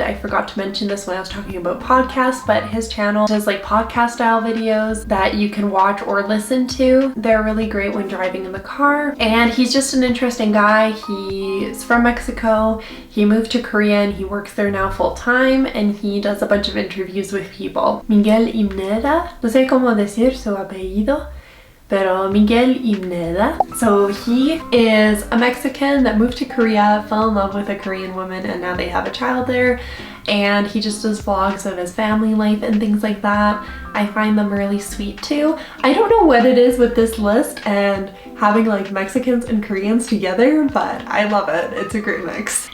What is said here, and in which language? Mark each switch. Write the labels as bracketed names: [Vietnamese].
[English] I forgot to mention this when I was talking about podcasts, but his channel does like podcast style videos that you can watch or listen to. They're really great when driving in the car, and he's just an interesting guy. He's from Mexico, he moved to Korea, and he works there now full time, and he does a bunch of interviews with people. [Spanish] Miguel Imneda, no sé cómo decir su apellido, pero Miguel Imneda. [English] So he is a Mexican that moved to Korea, fell in love with a Korean woman, and now they have a child there. And he just does vlogs of his family life and things like that. I find them really sweet too. I don't know what it is with this list and having like Mexicans and Koreans together, but I love it. It's a great mix.